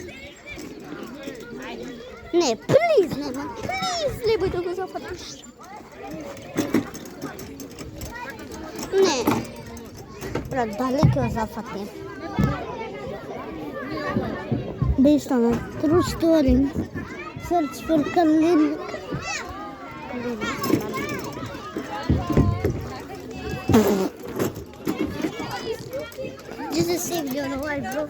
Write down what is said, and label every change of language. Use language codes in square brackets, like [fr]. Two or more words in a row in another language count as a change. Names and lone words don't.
[mk] Не, плиз, нема. Плиз, лебој да го зафатиш. Не. Брат, дали ќе го зафатим? [en] Based on a true story, search for Khalil. Just to save your life, bro.